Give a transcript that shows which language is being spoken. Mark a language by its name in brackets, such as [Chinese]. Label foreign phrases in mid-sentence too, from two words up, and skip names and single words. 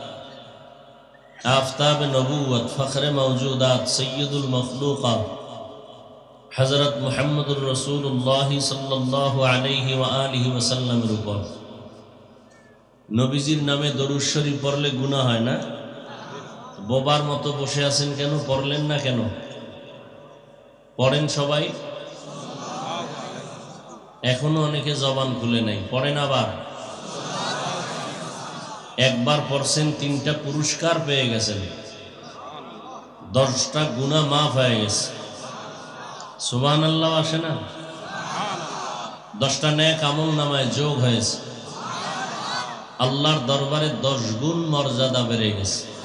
[Urdu] آفتاب نبوت فخر موجودات سید المخلوقات حضرت محمد الرسول اللہ صلی اللہ علیہ وآلہ وسلم [Bangla] উপর নবীজির নামে দরুদ শরীফ পড়লে গুনাহ হয় না বোবার মতো বসে আছেন কেন পড়লেন না কেন পড়েন সবাই এখনো অনেকে জবান খুলে নাই পড়েন আবার একবার পড়ছেন 3টা পুরস্কার পেয়ে গেছেন 10টা গুনাহ মাফ হয়ে গেছে সুবহানাল্লাহ আসে না 10টা নেক আমল নামায় যোগ হয়েছে আল্লাহর দরবারে 10 গুণ মর্যাদা বেড়ে গেছে